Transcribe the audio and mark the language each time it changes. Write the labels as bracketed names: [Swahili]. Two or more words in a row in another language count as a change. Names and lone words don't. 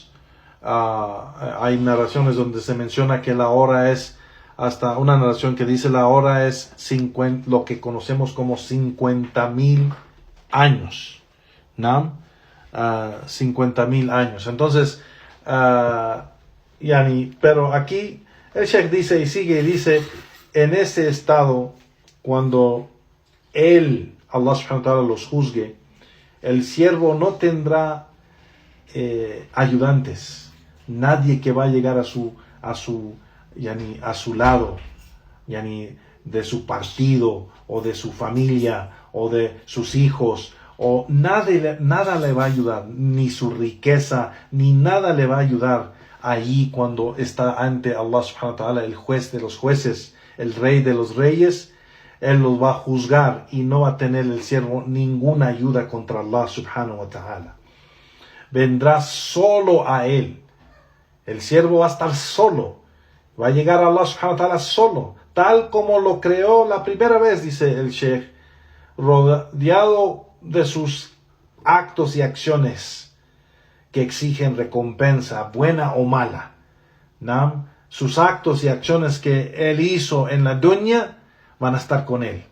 [Spanish] Hay narraciones donde se menciona que la hora es, hasta una narración que dice la hora es lo que conocemos como 50,000 años, ¿no? 50,000 años. Entonces, pero aquí el Sheikh dice y sigue y dice: en ese estado, cuando [Arabic] الله سبحانه وتعالى [Spanish] los juzgue, el siervo no tendrá ayudantes, nadie que va a llegar a su lado, de su partido o de su familia o de sus hijos o nada le va a ayudar, ni su riqueza, ni nada le va a ayudar allí cuando está ante [Arabic] الله سبحانه وتعالى, [Spanish] el juez de los jueces, el rey de los reyes. Él los va a juzgar y no va a tener el siervo ninguna ayuda contra [Arabic] الله سبحانه وتعالى. [Spanish] Vendrá solo a él. El siervo va a estar solo. Va a llegar a [Arabic] الله سبحانه وتعالى [Spanish] solo, tal como lo creó la primera vez, dice el Sheikh, rodeado de sus actos y acciones que exigen recompensa, buena o mala. ¿No? Sus actos y acciones que él hizo en la dunya van a estar con él.